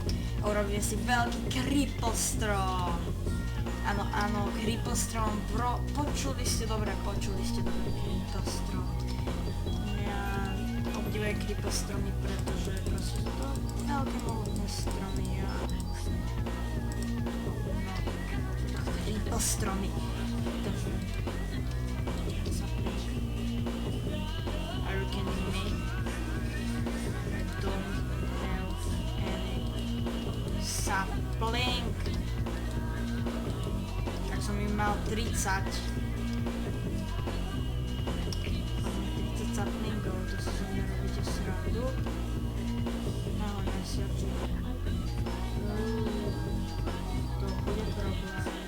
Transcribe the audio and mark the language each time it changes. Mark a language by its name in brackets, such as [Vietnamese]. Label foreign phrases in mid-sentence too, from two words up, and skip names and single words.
[Slovak] Urobíme si veľký cripple strom. Áno, cripple strom, bro, počuli ste dobre, cripple strom. Ja obdivujem cripple stromy, pretože proste sú to veľké mohutné stromy a... No, cripple stromy. Takže... sapling. [English] Are you kidding me? I don't have any sapling. [Slovak] Tak som im mal 30. Mám 30 saplingov, to si zo mňa robíte srandu. Nahoďme si oči. To bude problém.